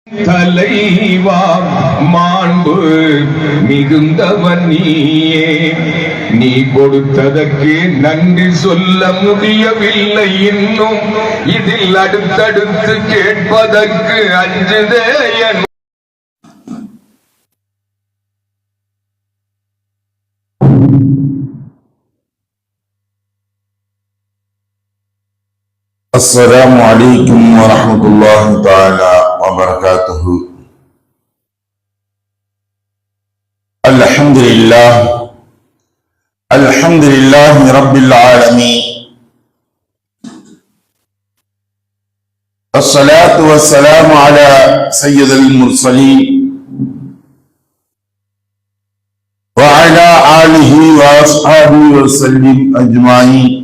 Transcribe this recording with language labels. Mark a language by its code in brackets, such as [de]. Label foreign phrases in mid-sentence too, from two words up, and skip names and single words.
[ta] தலைவா மாண்பு மிகுந்தவன் நீயே, நீ கொடுத்ததற்கு நன்றி சொல்ல முடியவில்லை இன்னும், இதில் அடுத்தடுத்து கேட்பதற்கு அஞ்சுதே என். [ar] السلام عليكم ورحمة الله تعالى وبركاته. الحمد لله رب العالمين، الصلاة والسلام على سيد المرسلين وعلى آله وأصحابه وسلم أجمعين.